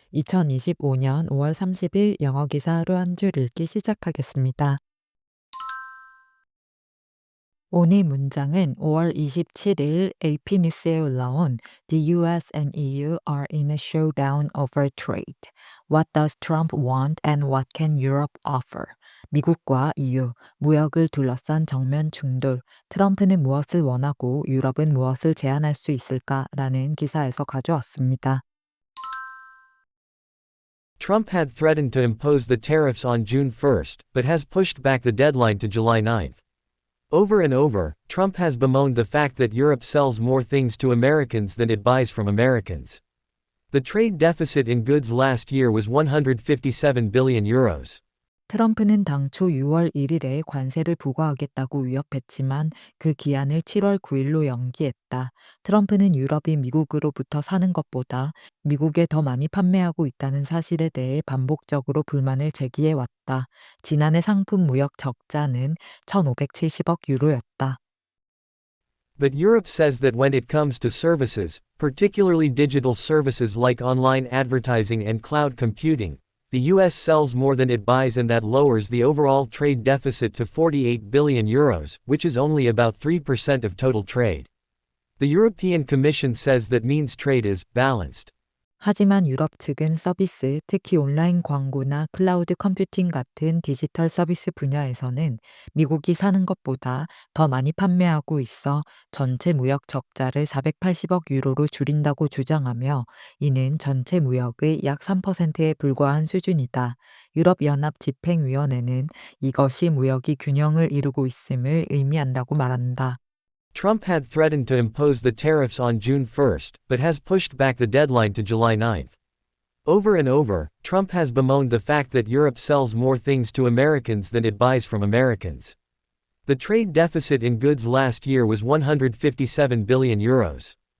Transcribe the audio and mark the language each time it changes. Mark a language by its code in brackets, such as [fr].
[ko] 2025년 5월 30일 영어 기사 하루 한 줄 읽기 시작하겠습니다. 오늘 문장은 5월 27일 AP 뉴스에 올라온 [en] The US and EU are in a showdown over trade. What does Trump want and what can Europe offer? [ko] 미국과 EU, 무역을 둘러싼 정면 충돌, 트럼프는 무엇을 원하고 유럽은 무엇을 제안할 수 있을까라는 기사에서 가져왔습니다. [en] Trump had threatened to impose the tariffs on June 1st, but has pushed back the deadline to July 9th. Over and over, Trump has bemoaned the fact that Europe sells more things to Americans than it buys from Americans. The trade deficit in goods last year was 157 billion euros. [ko] 트럼프는 당초 6월 1일에 관세를 부과하겠다고 위협했지만 그 기한을 7월 9일로 연기했다. 트럼프는 유럽이 미국으로부터 사는 것보다 미국에 더 많이 판매하고 있다는 사실에 대해 반복적으로 불만을 제기해왔다. 지난해 상품 무역 적자는 1,570억 유로였다. [en] But Europe says that when it comes to services, particularly digital services like online advertising and cloud computing, the US sells more than it buys, and that lowers the overall trade deficit to 48 billion euros, which is only about 3% of total trade. The European Commission says that means trade is balanced. [ko] 하지만 유럽 측은 서비스, 특히 온라인 광고나 클라우드 컴퓨팅 같은 디지털 서비스 분야에서는 미국이 사는 것보다 더 많이 판매하고 있어 전체 무역 적자를 480억 유로로 줄인다고 주장하며 이는 전체 무역의 약 3%에 불과한 수준이다. 유럽연합 집행위원회는 이것이 무역이 균형을 이루고 있음을 의미한다고 말한다. [en] Trump had threatened to impose the tariffs on June 1st, but has pushed back the deadline to July 9th. Over and over, Trump has bemoaned the fact that Europe sells more things to Americans than it buys from Americans. The trade deficit in goods last year was 157 billion euros.